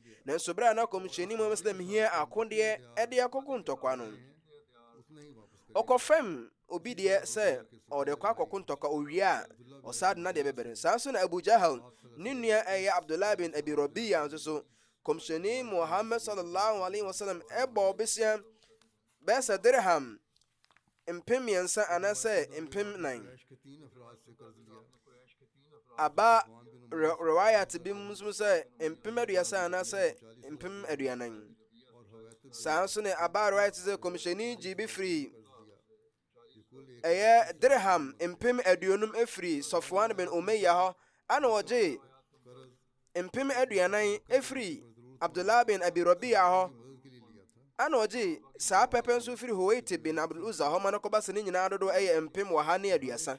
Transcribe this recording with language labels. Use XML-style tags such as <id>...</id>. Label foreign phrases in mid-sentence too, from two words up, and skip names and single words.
<ak>Nanso berɛ a na kɔmhyɛni Muhammad sallam hia akodeɛ ɛde akɔko ntɔkwa no, ɔkɔfam obi deɛ sɛ ɔde kɔ akɔko ntɔkwa owie a ɔsaa de na deɛ bɛbɛre. Saa nso na Abu Jahal ne nua ɛyɛ Abdullah bin Abi Rabi'a nso so kɔmhyɛni Muhammad</ak> <ar>صلى الله عليه وسلم</ar> <ak>ɛbɔ besia bɛsɛ dirham mpem 3 anaasɛ mpem 9. Aba riwayat bi mu sɛ mpem 30 anaasɛ mpem 40. Saa nso ne aba riwayat sɛ kɔmhyɛni gye bi firi ɛyɛ dirham mpem 50 efiri Safwan bin Umayya hɔ, ana ɔgye mpem 40 efiri Abdullah bin Abi Rabi'a hɔ, ana ɔgye saa pɛpɛ nso firi Huwaiti bin Abdul Uzza hɔ ma no kɔba sɛ ne nyinaa dodo ɛyɛ mpem 130.</ak>